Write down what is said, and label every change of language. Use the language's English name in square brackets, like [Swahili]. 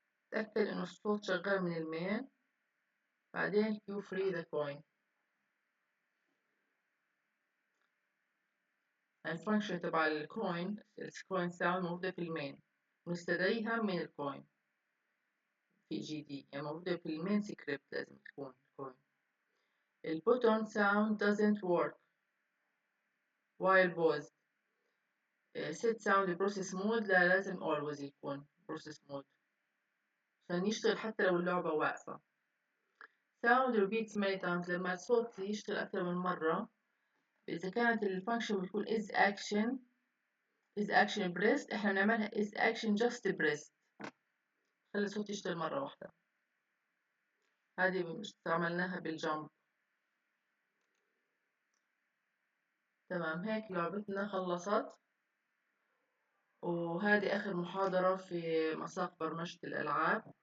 [Arabic] تأكد إنه الصوت شغال من المين، بعدين [English] cue free the coin. [Arabic] الفانكشن تبع الكوين ساوند موجودة في المين، ونستدعيها من الكوين في جي دي، يعني موجودة في المين سكريبت لازم تكون الكوين. [English] البوتون sound doesn't work while paused. [Arabic] set sound process mode، لا لازم always يكون process mode عشان يشتغل حتى لو اللعبة واقفة. [English] sound repeats many times، [Arabic] لما الصوت يشتغل أكثر من مرة، إذا كانت الفانكشن بتكون is action [English] is action pressed [Arabic] احنا بنعملها [English] is action just pressed. [Arabic] خلي الصوت يشتغل مرة واحدة. هذه استعملناها بالجمب. تمام، هيك لعبتنا خلصت، وهذه آخر محاضرة في مساق برمجة الألعاب.